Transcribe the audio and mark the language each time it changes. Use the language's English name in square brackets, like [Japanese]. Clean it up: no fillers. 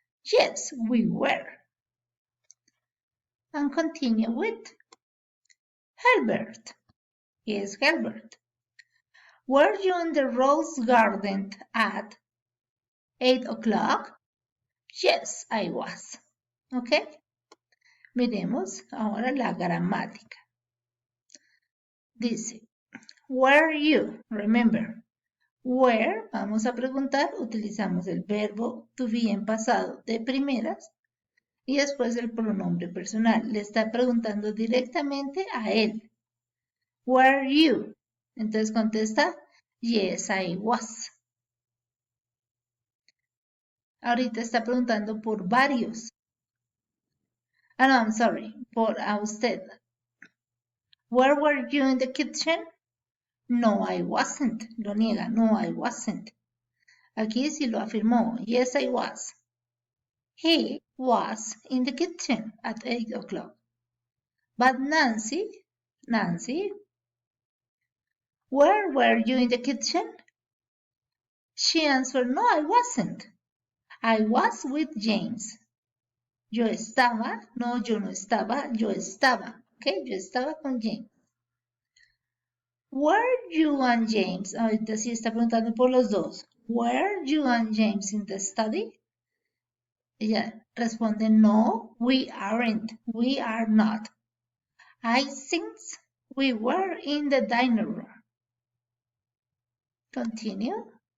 [English] Yes, we were. And continue with Herbert. Yes, Herbert. Were you in the rose garden at 8 o'clock? Yes, I was. ¿Ok? [Spanish] Miremos ahora la gramática. Dice, [English] were you? [Spanish] Remember, where, vamos a preguntar, utilizamos el verbo to be en pasado de primeras y después el pronombre personal. Le está preguntando directamente a él. [English] Were you? [Spanish] Entonces contesta, [English] yes, I was. [Spanish] Ahorita está preguntando por varios. Ah, [English] no, I'm sorry, [Spanish] por a usted. [English] Where were you in the kitchen? No, I wasn't. [Spanish] Lo niega, [English] no, I wasn't. [Spanish] Aquí sí lo afirmó. [English] Yes, I was. He was in the kitchen at 8 o'clock. But Nancy, where were you in the kitchen? She answered, no, I wasn't. I was with James. [Spanish] Yo estaba, no, yo no estaba, yo estaba. ¿Ok? Yo estaba con James. [English] Were you and James? [Spanish] Ahorita sí está preguntando por los dos. [English] Were you and James in the study? [Spanish] Ella responde, [English] no, we aren't. We are not. I think we were in the dining room. Continue.